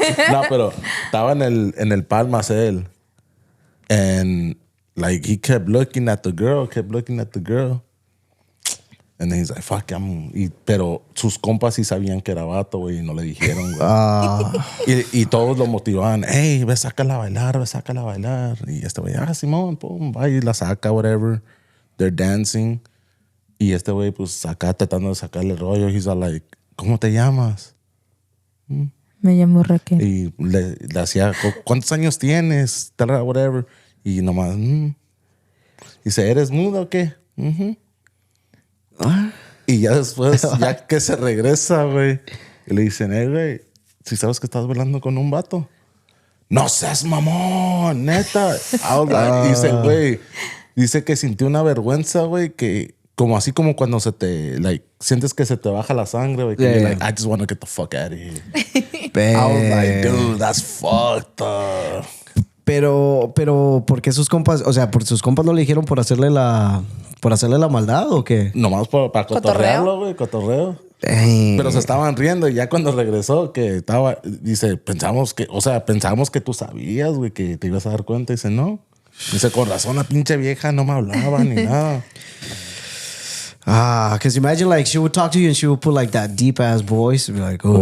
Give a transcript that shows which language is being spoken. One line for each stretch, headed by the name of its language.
Spanish: No, pero estaba en el Palmas él.
English: And like he kept looking at the girl. And then he's like, fuck,
Spanish: pero sus compas sí sabían que era vato, güey, y no le dijeron, güey. Y todos lo motivaban. Hey, ve, sácala a bailar. Y este güey, Simón, pum, va y la saca,
English: whatever. They're dancing.
Spanish: Y este güey, pues, acá tratando de sacarle el rollo.
English: He's all like,
Spanish: ¿cómo te llamas? Me llamo Raquel. Y le hacía, ¿cuántos años tienes?
English: Whatever.
Spanish: Y nomás, Dice, ¿eres muda o qué? Y ya después, ya que se regresa, güey, y le dicen, güey, ¿si sabes que estás bailando con un vato? No seas mamón, neta. Dice, güey, dice que sintió una vergüenza, güey, que como así como cuando sientes que se te baja la sangre, güey, que
English: like, I just want to get the fuck out of here. I was like, dude, that's fucked up.
Spanish: Pero, ¿por qué sus compas? O sea, ¿por sus compas no le dijeron por hacerle la maldad o qué? Nomás para cotorrearlo, güey, cotorreo. Pero se estaban riendo y ya cuando regresó, que estaba, dice, pensábamos que tú sabías, güey, que te ibas a dar cuenta. Dice, no. Dice, con razón, la pinche vieja no me hablaba ni nada.
English: Because imagine like she would talk to you and she would put like that deep ass voice and be like, oh,